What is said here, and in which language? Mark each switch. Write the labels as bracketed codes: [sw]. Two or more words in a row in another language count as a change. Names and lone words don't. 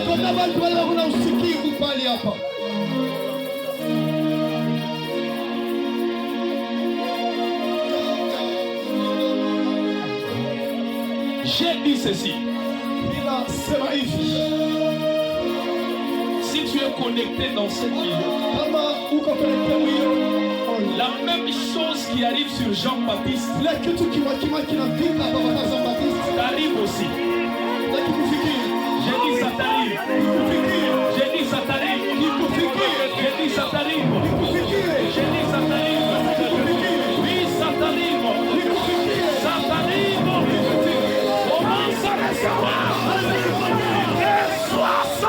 [sw] kuna watu wale wana usikivu pale hapa. [fr] J'ai dit ceci. [sw] Ninasema hivi. [fr] Si tu es connecté dans cette vidéo, [sw] Kama uko connecté hiyo, [fr] la même chose qui arrive sur Jean-Baptiste [sw] kila kitu kinafika hapa kwa Jean-Baptiste [fr] t'arrive aussi. [sw] kikufikia. [fr] J'ai dit ça t'arrive. J'ai dit ça t'arrive. J'ai dit ça t'arrive. J'ai dit ça t'arrive. Oui, ça t'arrive. Ça t'arrive. Commence à recevoir. Reçois ça.